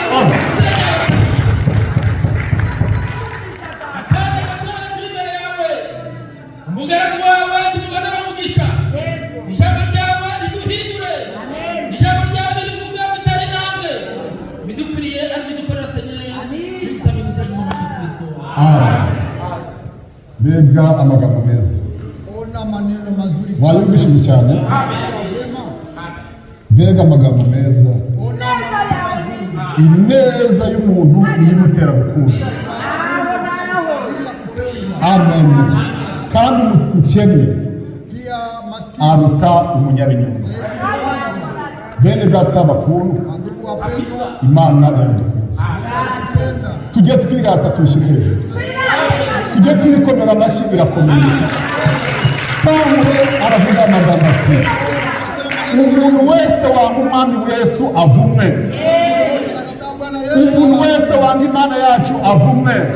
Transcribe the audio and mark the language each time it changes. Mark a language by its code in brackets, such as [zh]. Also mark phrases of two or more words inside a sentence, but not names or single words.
[rw] Umugaragu wawe tumugana n'umugisha. Ijambo ryawe riduhindure. Ijambo ryawe rivuga bitari namwe. Bidukwiriye ari dukorera Seigneur. Tugusabiriza mu Yesu Kristo. Amen. Bega amagambo meza. [sw] Ona maneno mazuri sana. [rw] Wayumvishije cyane. Bega amagambo meza. [sw] Ona maneno mazuri. [rw] Ineza y'umuntu niyo imutera gukunda. Amen. Kandi umukene aruta umunyabinyoma. Bene data bakuru, [sw] ndugu wapendwa, [rw] Imana yaradukunze. [sw] inatupenda. [rw] Tujye twirata tuyishyire hejuru, tujye tuyikomera amashyi irakomeye. Pawulo aravuga amagambo ati umuntu wese wanga umwami Yesu avumwe, umuntu wese wanga Imana yacu avumwe.